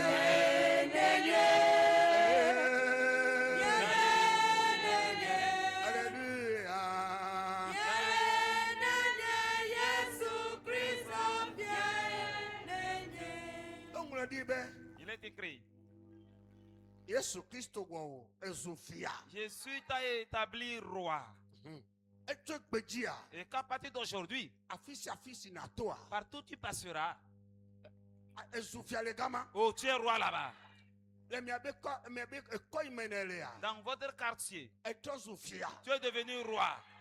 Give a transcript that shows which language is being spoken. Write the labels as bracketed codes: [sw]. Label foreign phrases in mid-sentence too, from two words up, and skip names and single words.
[fr] Il est écrit. [ee] Yesu Christo wo ezufia. [fr] Jésus t'a établi roi. Et qu'à partir d'aujourd'hui, partout tu passeras, oh, tu es roi là-bas. Dans votre quartier, tu es devenu roi.